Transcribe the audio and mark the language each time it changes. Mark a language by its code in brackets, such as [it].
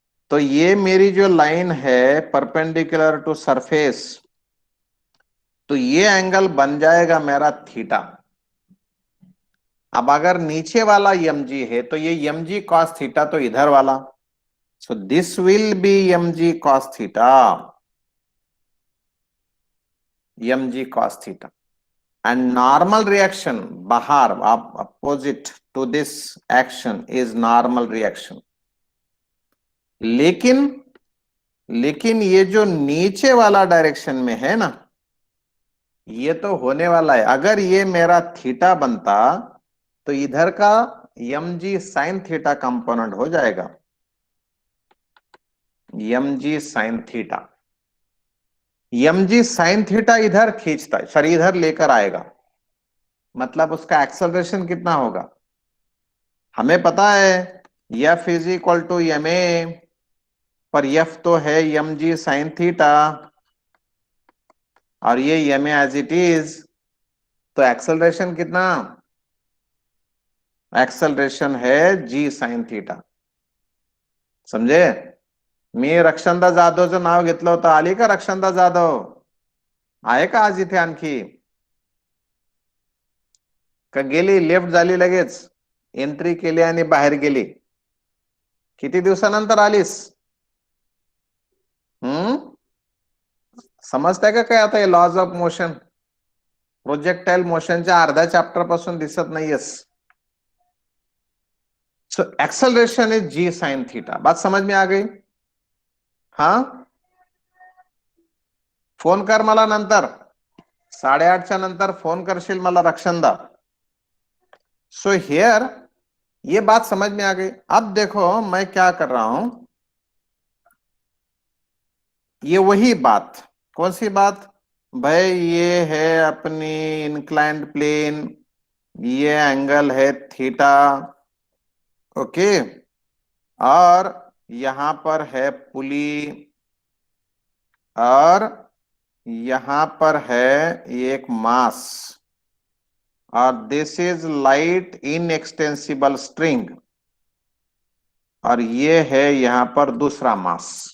[hi] तो ये मेरी जो लाइन है परपेंडिकुलर टू सरफेस, तो ये एंगल बन जाएगा मेरा थीटा. अब अगर नीचे वाला mg है तो ये mg cos थीटा तो इधर वाला, [en] so this will be mg cos theta, [hi] mg cos theta. [en] And normal reaction बाहर opposite to this action is normal reaction. [hi] लेकिन ये जो नीचे वाला डायरेक्शन में है ना, ये तो होने वाला है। अगर ये मेरा थीटा बनता तो इधर का M G sine theta component हो जाएगा, M G sine theta. M G sine theta इधर खींचता है, सॉरी इधर लेकर आएगा, मतलब उसका एक्सेलरेशन कितना होगा? हमें पता है [en] F is equal to M A, [hi] पर एफ तो है एम जी साइन थीटा और ये M A as it is, तो एक्सेलरेशन कितना? एक्सेलरेशन है जी साइन थीटा। समझे? [mr] मी रक्षंदा जाधवचं नाव घेतलं होतं, आली का रक्षंदा जाधव? आहे का आज इथे आणखी? का गेली, लेफ्ट झाली लगेच, एंट्री केली आणि बाहेर गेली? किती दिवसानंतर आलीस? समजताय का काय आता हे लॉज ऑफ मोशन? प्रोजेक्टाइल मोशनच्या अर्ध्या चॅप्टर पासून दिसत नाहीयेस. [en] So acceleration is g sine theta. [hi] बात समझ में आ गई? हाँ, [mr] फोन कर मला नंतर 8:30च्या नंतर फोन करशील मला रक्षंदा. [en] so here [hi] ये बात समझ में आ गई. अब देखो मैं क्या कर रहा हूं, ये वही बात, कौन सी बात भाई? ये है अपनी इंक्लाइंड प्लेन, ये एंगल है थीटा, ओके, और यहां पर है पुली, और यहां पर है एक मास, और [en] this is light inextensible string, [hi] और ये है यहां पर दूसरा मास.